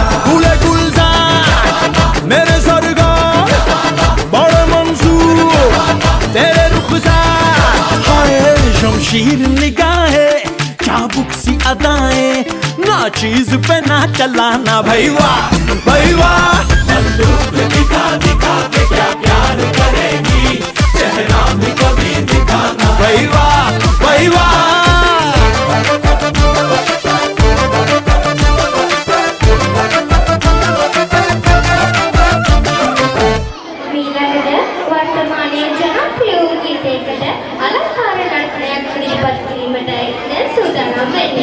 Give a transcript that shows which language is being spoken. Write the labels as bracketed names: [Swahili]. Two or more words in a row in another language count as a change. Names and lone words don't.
[Hindi] गुले गुलजार मेरे सरगार बड़े मंसूर तेरे रुख सा, हाय शमशीर निगाहें चाबुक सी अदाएं, ना चीज पे ना चलाना भाई वाह भाई वाह। बंदूक दिखा दिखा के क्या प्यार करेगी, चेहरा भी कभी दिखाना भाई वाह भाई वाह। [Sinhala] ඊළඟට වර්තමානයේ ජනප්‍රිය වූ ගීතයකට අලංකාර නර්තනයක් ඉදිරිපත් කිරීමටයි දැන් සූදානම් වෙන්නේ.